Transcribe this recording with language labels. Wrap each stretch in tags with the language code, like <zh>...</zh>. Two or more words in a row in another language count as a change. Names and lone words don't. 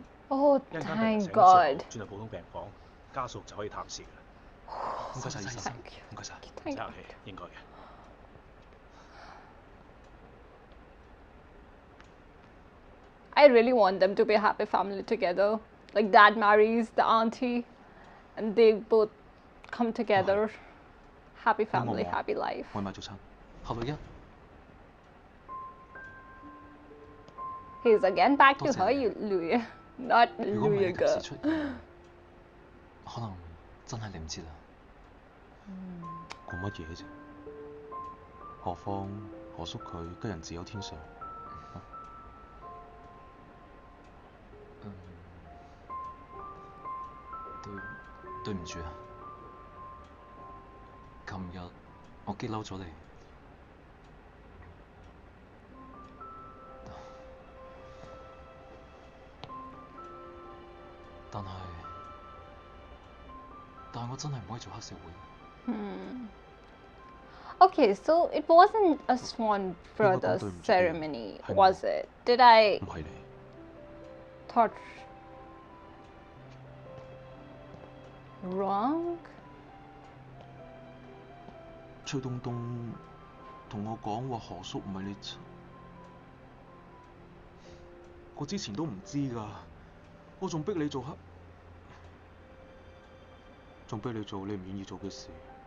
<en>Oh,</en> <yue>一陣間</yue> <en>thank</en> <yue>病醒</yue> <en>God.</en> <yue>轉去普通病房，家屬就可以探視㗎啦。唔該晒醫生，</yue> <en>Thank you.</en> <yue>唔該晒。</yue> <en>Thank</en> <yue>客</yue> <en>God.</en> <yue>氣，應該嘅。</yue> <en>I really want them to be a happy family together. Like dad marries the auntie and they both come together. Happy family,</en> <yue>我</yue> <en>happy life.</en> <yue>外賣早餐，後女一。</yue> <en>He's again back to</en> <yue>多謝</yue> <en>her,</en> <yue>你。</yue> <en>you Louis. Not</en> <yue>如果唔係</yue> <en>Louis</en> <yue>你及</yue> <en>girl.</en> <yue>時出現，可能真係嚟唔切啦。顧乜嘢啫？何況何叔佢吉人自有天相。對唔住啊，琴日我激嬲咗你。但係我真係唔可以做黑社會。</yue> <en>Okay, so it wasn't a Swan Brothers</en> <yue>對唔住</yue> <en>ceremony,</en> <yue>係我。</yue> <en>was it? Did I</en> <yue>唔係你。</yue> <en>thought wrong?</en> <yue>崔東東同我講話何叔唔係你親，我之前都唔知㗎，我仲逼你做你唔願意做嘅事。</yue>